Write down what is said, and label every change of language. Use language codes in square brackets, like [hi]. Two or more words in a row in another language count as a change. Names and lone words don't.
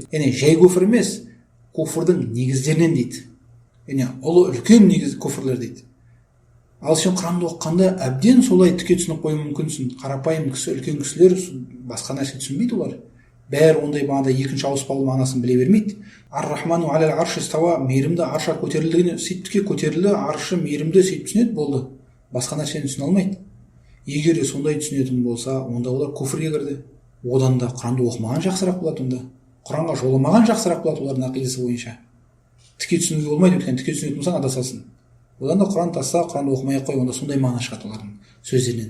[kk] Яғни жай куфр емес, куфрдың негіздерінен дейді. Яғни ұлы үлкен негіз куфрлер дейді. Ал сен Құранды оқығанда әбден солай тіке түсініп қою мүмкінсің. Қарапайым кісі, үлкен кісілер басқа нәрсе түсінбейді олар. Бәрі ондай бағанда екінші ауыспалы мағынасын біле бермейді. [ar] الرحمن على العرش استوى, [kk] мейірімді аршқа көтерілдігіне, сөйтіп көтерілді, аршы мейірімді сөйтіп түсінеді, болды. Басқа нәрсені түсіне алмайды. Егер де сондай түсінетін болса, онда олар куфрге кірді. Одан да Құранды оқымаған жақсырақ болады онда. Құранға жоламаған жақсырақ болады олардың ақидасы бойынша. Тіке түсінуге болмайды, өйткені тіке түсінетін болсаң адасасың. Одан да Құран таста, Құранды оқымай қой, онда сондай мағына шығады олардың сөздерінен.